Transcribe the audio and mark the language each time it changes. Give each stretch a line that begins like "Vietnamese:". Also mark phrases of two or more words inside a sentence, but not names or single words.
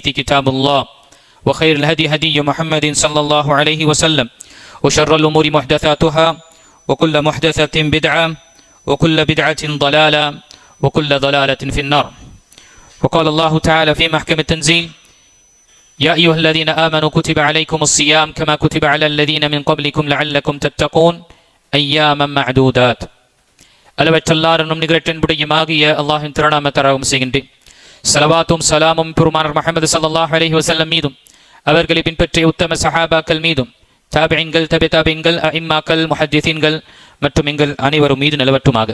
Arabic: كتاب الله وخير الهدي هدي محمد صلى الله عليه وسلم وشر الأمور محدثاتها وكل محدثة بدعة وكل بدعة ضلالة وكل ضلالة في النار وقال الله تعالى في محكم التنزيل يا أيها الذين آمنوا كتب عليكم الصيام كما كتب على الذين من قبلكم لعلكم تتقون أياما معدودات
Tamil: அளவற்றல்லாரும் நிகரற்றின்படியுமாகிய அல்லாஹின் திருநாமத்தை அறிமுகம் செய்கின்றேன். ஸலவாத்தும் சலாமும் பெருமானார் முஹம்மது
Arabic: صلى الله عليه وسلم
Tamil: மீதும் அவர்களை பின்பற்றிய உத்தம சஹாபாக்கள் மீதும் தாபிஈன்கள் தபிதாபின்கள் அஇம்மாக்கள் முஹத்திஸீன்கள் மற்றும் எங்கள் அனைவரும் மீது நிலவட்டுமாக.